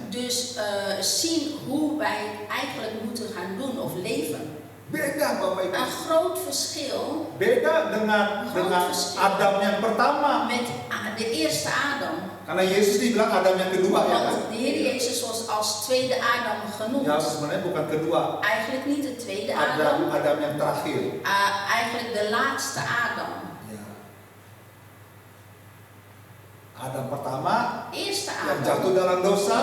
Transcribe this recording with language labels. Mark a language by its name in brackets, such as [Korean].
[Dutch] dus zien hoe wij eigenlijk moeten gaan doen of leven. [Indonesian] Beda Bapak Ibu. [Dutch] Een groot verschil [Indonesian] Beda dengan Adam yang pertama. [Dutch] met de eerste Adam. [Indonesian] Karena Yesus dibilang Adam yang kedua ya kan? [Dutch] Want de Heer Jezus was als tweede Adam genoemd. [Indonesian] Ya sebenarnya bukan kedua. [Dutch] Eigenlijk niet de tweede Adam, [Indonesian] Adam yang terakhir. [Dutch] eigenlijk de laatste Adam. [Indonesian] Ya. Adam pertama [Dutch] Eerste [Indonesian] yang [Dutch] Adam [Indonesian] jatuh dalam [Dutch] die [Indonesian] dosa.